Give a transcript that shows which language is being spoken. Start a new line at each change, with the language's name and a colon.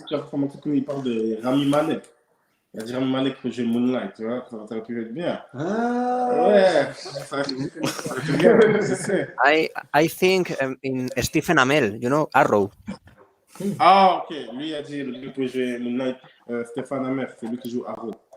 French: Comment il parle de Rami Malek. Il a dit Rami Malek peut jouer Moon Knight, tu vois, ça aurait pu être bien. Ouais, ça aurait pu bien,
English: I think in Stephen Amell, you know, Arrow.
French: Ah, ok. Lui a dit lui peut jouer Moon Knight. Stéphane Amell, c'est lui qui joue Arrow.